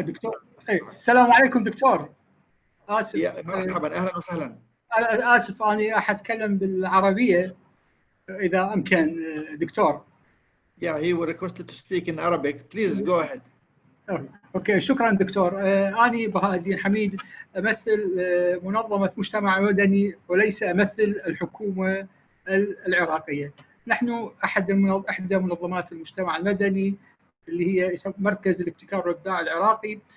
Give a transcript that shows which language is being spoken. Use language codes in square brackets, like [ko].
[ar] دكتور، السلام عليكم دكتور. آسف. مرحبا، أهلا وسهلا. آسف أنا أتكلم بالعربية إذا أمكن دكتور. [en] Yeah, he requested to speak in Arabic. Please go ahead. [ar] أوكي، شكرا دكتور. أنا بهاءالدين حميد أمثل منظمة مجتمع مدني وليس أمثل الحكومة العراقية. نحن إحدى منظمات المجتمع المدني اللي هي مركز الابتكار والإبداع العراقي.